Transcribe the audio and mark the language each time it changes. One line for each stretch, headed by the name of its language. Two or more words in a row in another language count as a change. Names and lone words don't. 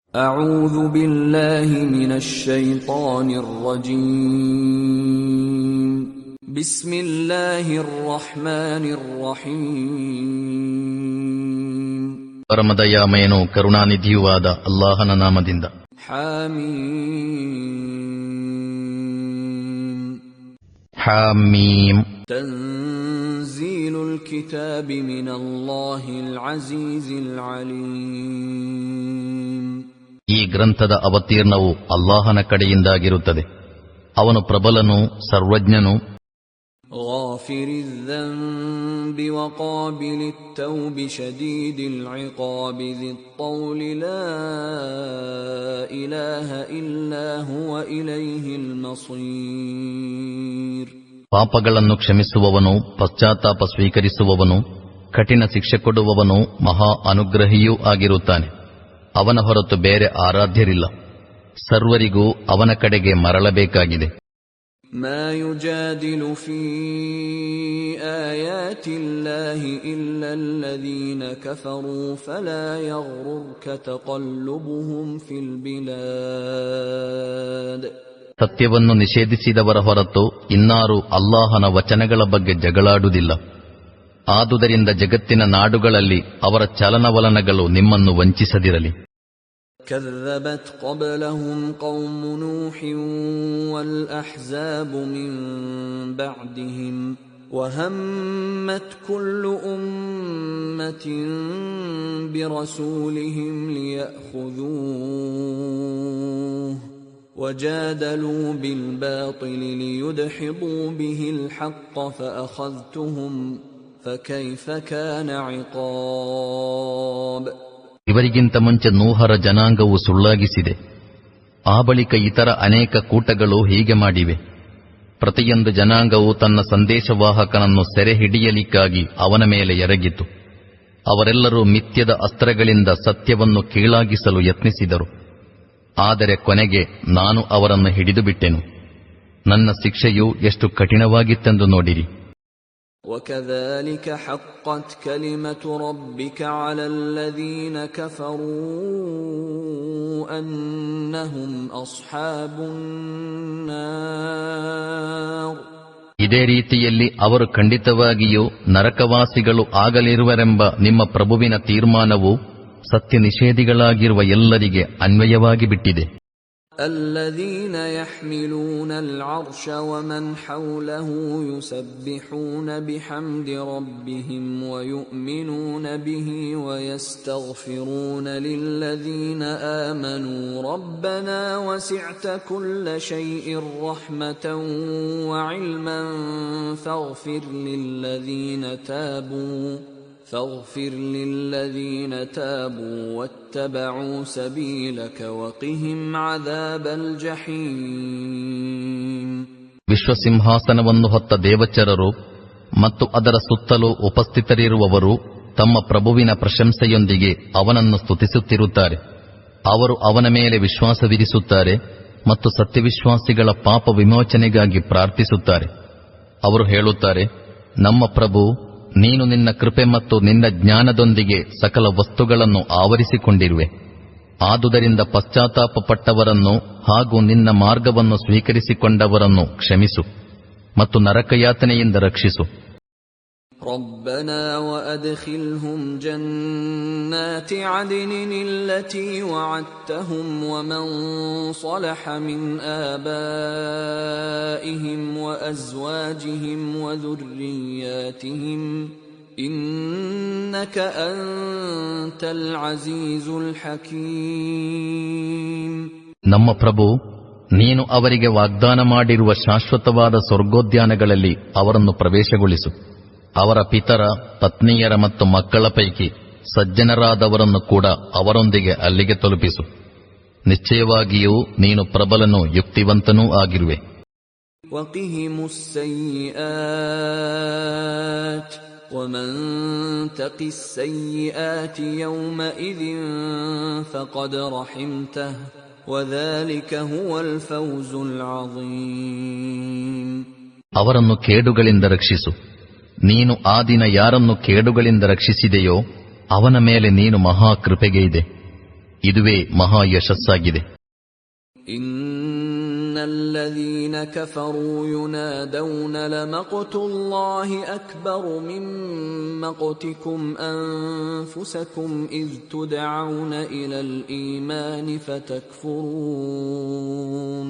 Arabic: أعوذ بالله من الشيطان الرجيم بسم الله الرحمن الرحيم
Kannada: ಪರಮದಯಾಮಯನೂ ಕರುಣಾನಿಧಿಯೂ ಆದ ಅಲ್ಲಾಹನ ನಾಮದಿಂದ.
Arabic: حميم
Kannada: ಹಾಮೀಮ್.
Arabic: تنزيل الكتاب من الله العزيز العليم.
Kannada: ಈ ಗ್ರಂಥದ ಅವತೀರ್ಣವು ಅಲ್ಲಾಹನ ಕಡೆಯಿಂದಾಗಿರುತ್ತದೆ. ಅವನು ಪ್ರಬಲನೂ ಸರ್ವಜ್ಞನೂ.
Arabic: غافر الذنب وقابل التوب شديد العقاب ذي الطول لا إله إلا هو إليه المصير.
Kannada: ಪಾಪಗಳನ್ನು ಕ್ಷಮಿಸುವವನು, ಪಶ್ಚಾತ್ತಾಪ ಸ್ವೀಕರಿಸುವವನು, ಕಠಿಣ ಶಿಕ್ಷೆ ಕೊಡುವವನು, ಮಹಾ ಅನುಗ್ರಹಿಯೂ ಆಗಿರುತ್ತಾನೆ. ಅವನ ಹೊರತು ಬೇರೆ ಆರಾಧ್ಯರಿಲ್ಲ. ಸರ್ವರಿಗೂ ಅವನ ಕಡೆಗೆ ಮರಳಬೇಕಾಗಿದೆ.
Arabic: ما يجادل في آيات الله إلا الذين كفروا فلا يغررك تقلبهم في البلاد.
Kannada: ಸತ್ಯವನ್ನು ನಿಷೇಧಿಸಿದವರ ಹೊರತು ಇನ್ನಾರೂ ಅಲ್ಲಾಹನ ವಚನಗಳ ಬಗ್ಗೆ ಜಗಳಾಡುವುದಿಲ್ಲ. ಆದುದರಿಂದ ಜಗತ್ತಿನ ನಾಡುಗಳಲ್ಲಿ ಅವರ ಚಲನವಲನಗಳು ನಿಮ್ಮನ್ನು ವಂಚಿಸದಿರಲಿ.
Arabic: كذبت قبلهم قوم نوح والأحزاب من بعدهم وهمت كل أمة برسولهم ليأخذوه وجادلوا بالباطل ليدحضوا به الحق فأخذتهم فكيف كان عقاب.
Kannada: ಇವರಿಗಿಂತ ಮುಂಚೆ ನೂಹರ ಜನಾಂಗವು ಸುಳ್ಳಾಗಿಸಿದೆ. ಆ ಬಳಿಕ ಇತರ ಅನೇಕ ಕೂಟಗಳು ಹೀಗೆ ಮಾಡಿವೆ. ಪ್ರತಿಯೊಂದು ಜನಾಂಗವು ತನ್ನ ಸಂದೇಶವಾಹಕನನ್ನು ಸೆರೆ ಹಿಡಿಯಲಿಕ್ಕಾಗಿ ಅವನ ಮೇಲೆ ಎರಗಿತು. ಅವರೆಲ್ಲರೂ ಮಿಥ್ಯದ ಅಸ್ತ್ರಗಳಿಂದ ಸತ್ಯವನ್ನು ಕೀಳಾಗಿಸಲು ಯತ್ನಿಸಿದರು. ಆದರೆ ಕೊನೆಗೆ ನಾನು ಅವರನ್ನು ಹಿಡಿದುಬಿಟ್ಟೆನು. ನನ್ನ ಶಿಕ್ಷೆಯು ಎಷ್ಟು ಕಠಿಣವಾಗಿತ್ತೆಂದು ನೋಡಿರಿ.
Arabic: وَكَذَلِكَ حَقَّتْ كَلِمَةُ رَبِّكَ عَلَى الَّذِينَ كَفَرُوا أَنَّهُمْ أَصْحَابُ النَّارِ.
Kannada: ಇದೇ ರೀತಿಯಲ್ಲಿ ಅವರು ಖಂಡಿತವಾಗಿಯೂ ನರಕವಾಸಿಗಳು ಆಗಲಿರುವರೆಂಬ ನಿಮ್ಮ ಪ್ರಭುವಿನ ತೀರ್ಮಾನವು ಸತ್ಯ ನಿಷೇಧಿಗಳಾಗಿರುವ ಎಲ್ಲರಿಗೆ ಅನ್ವಯವಾಗಿ ಬಿಟ್ಟಿದೆ.
Arabic: الذين يحملون العرش ومن حوله يسبحون بحمد ربهم ويؤمنون به ويستغفرون للذين آمنوا ربنا وسعت كل شيء رحمة وعلما فاغفر للذين تابوا واتبعوا سبيلك وقهم عذاب الجحيم.
Kannada: ವಿಶ್ವಸಿಂಹಾಸನವನ್ನು ಹೊತ್ತ ದೇವಚರರು ಮತ್ತು ಅದರ ಸುತ್ತಲೂ ಉಪಸ್ಥಿತರಿರುವವರು ತಮ್ಮ ಪ್ರಭುವಿನ ಪ್ರಶಂಸೆಯೊಂದಿಗೆ ಅವನನ್ನು ಸ್ತುತಿಸುತ್ತಿರುತ್ತಾರೆ. ಅವರು ಅವನ ಮೇಲೆ ವಿಶ್ವಾಸವಿರಿಸುತ್ತಾರೆ ಮತ್ತು ಸತ್ಯವಿಶ್ವಾಸಿಗಳ ಪಾಪ ವಿಮೋಚನೆಗಾಗಿ ಪ್ರಾರ್ಥಿಸುತ್ತಾರೆ. ಅವರು ಹೇಳುತ್ತಾರೆ, ನಮ್ಮ ಪ್ರಭು, ನೀನು ನಿನ್ನ ಕೃಪೆ ಮತ್ತು ನಿನ್ನ ಜ್ಞಾನದೊಂದಿಗೆ ಸಕಲ ವಸ್ತುಗಳನ್ನು ಆವರಿಸಿಕೊಂಡಿರುವೆ. ಆದುದರಿಂದ ಪಶ್ಚಾತ್ತಾಪಪಟ್ಟವರನ್ನು ಹಾಗೂ ನಿನ್ನ ಮಾರ್ಗವನ್ನು ಸ್ವೀಕರಿಸಿಕೊಂಡವರನ್ನು ಕ್ಷಮಿಸು ಮತ್ತು ನರಕಯಾತನೆಯಿಂದ ರಕ್ಷಿಸು.
Arabic: ربنا وأدخلهم جنات عدن التي وعدتهم ومن صلح من آبائهم وأزواجهم وذرياتهم إنك أنت العزيز الحكيم.
Kannada: ನಮ್ಮ ಪ್ರಭು, ನೀನು ಅವರಿಗೆ ವಾಗ್ದಾನ ಮಾಡಿರುವ ಶಾಶ್ವತವಾದ ಸ್ವರ್ಗೋದ್ಯಾನಗಳಲ್ಲಿ ಅವರನ್ನು ಪ್ರವೇಶಗೊಳಿಸು. ಅವರ ಪಿತರ, ಪತ್ನಿಯರ ಮತ್ತು ಮಕ್ಕಳ ಪೈಕಿ ಸಜ್ಜನರಾದವರನ್ನು ಕೂಡ ಅವರೊಂದಿಗೆ ಅಲ್ಲಿಗೆ ತಲುಪಿಸು. ನಿಶ್ಚಯವಾಗಿಯೂ ನೀನು ಪ್ರಬಲನೂ ಯುಕ್ತಿವಂತನೂ ಆಗಿರುವೆ.
Arabic: وقهم السيئات ومن تق السيئات يومئذ فقد رحمته وذلك هو الفوز العظيم.
Kannada: ಅವರನ್ನು ಕೇಡುಗಳಿಂದ ರಕ್ಷಿಸು. ನೀನು ಆ ದಿನ ಯಾರನ್ನು ಕೇಡುಗಳಿಂದ ರಕ್ಷಿಸಿದೆಯೋ ಅವನ ಮೇಲೆ ನೀನು ಮಹಾ ಕೃಪೆಗೆ ಇದೆ. ಇದುವೇ ಮಹಾ ಯಶಸ್ಸಾಗಿದೆ.
Arabic: إن الذين كفروا ينادون لمقت الله أكبر من مقتكم أنفسكم إذ تدعون إلى الإيمان فتكفرون.